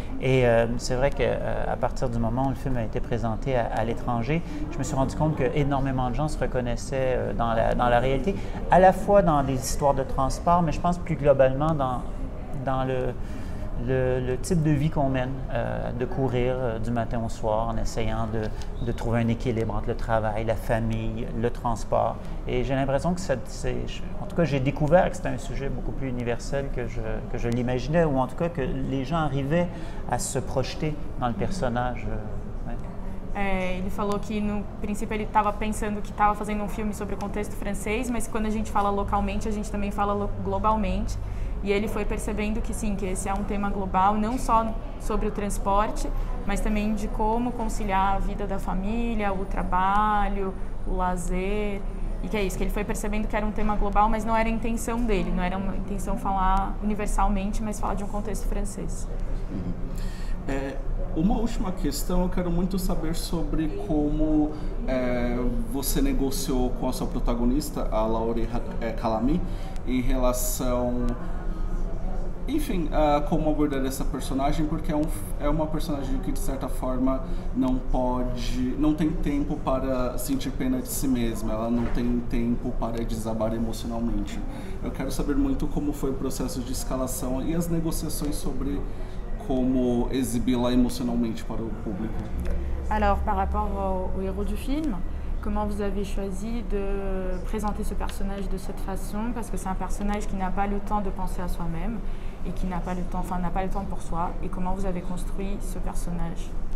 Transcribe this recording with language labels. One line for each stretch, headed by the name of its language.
French: Et c'est vrai qu'à partir du moment où le film a été présenté à l'étranger, je me suis rendu compte qu'énormément de gens se reconnaissaient dans la réalité, à la fois dans des histoires de transport, mais je pense plus globalement dans le type de vie qu'on mène, de courir du matin au soir en essayant de trouver un équilibre entre le travail, la famille, le transport. Et j'ai l'impression que en tout cas, j'ai découvert que c'était un sujet beaucoup plus universel que je l'imaginais, ou en tout cas que les gens arrivaient à se projeter dans le personnage.
Portuguese: Ele falou que no princípio ele estava pensando que estava fazendo um filme sobre o contexto francês, mas quando a gente fala localmente, a gente também fala globalmente. E ele foi percebendo que sim, que esse é um tema global, não só sobre o transporte, mas também de como conciliar a vida da família, o trabalho, o lazer. E que é isso, que ele foi percebendo que era um tema global, mas não era a intenção dele, não era uma intenção falar universalmente, mas falar de um contexto francês. Uma última questão, eu quero muito saber sobre como você negociou com a sua protagonista, a Laure Calamy, em relação, enfim, a como abordar essa personagem, porque é uma personagem que de certa forma não tem tempo para sentir pena de si mesma, ela não tem tempo para desabar emocionalmente. Eu quero saber muito como foi o processo de escalação e as negociações sobre como exibi-la emocionalmente para o público.
French: Alors, par rapport au héros du film, comment vous avez choisi de présenter ce personnage de cette façon? Parce que c'est un personnage qui n'a pas le temps de penser à soi-même et qui n'a pas le temps pour soi. Et comment vous avez construit ce personnage?